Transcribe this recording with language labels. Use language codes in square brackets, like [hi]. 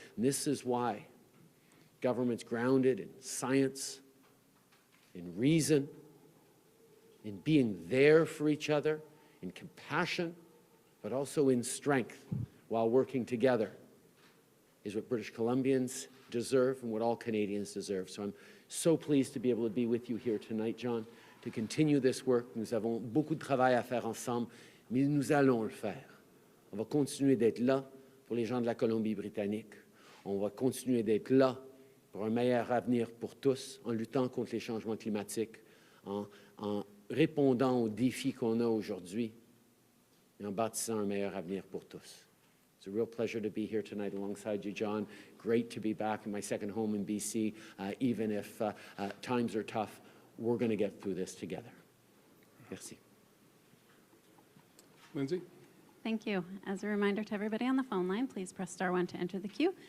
[en] And this is why government's grounded in science, in reason, in being there for each other, in compassion, but also in strength while working together, is what British Columbians deserve and what all Canadians deserve. So I'm so pleased to be able to be with you here tonight, John, to continue this work. [fr] Nous avons beaucoup de travail à faire ensemble, mais nous allons le faire. On va continuer d'être là pour les gens de la Colombie-Britannique. On va continuer d'être là pour un meilleur avenir pour tous, en luttant contre les changements climatiques, en répondant aux défis qu'on a aujourd'hui et en bâtissant un meilleur avenir pour tous. [en] It's a real pleasure to be here tonight alongside you, John. Great to be back in my second home in BC. Even if times are tough, we're going to get through this together. [fr] Merci. [en] Lindsay? Thank you. As a reminder to everybody on the phone line, please press star 1 to enter the queue.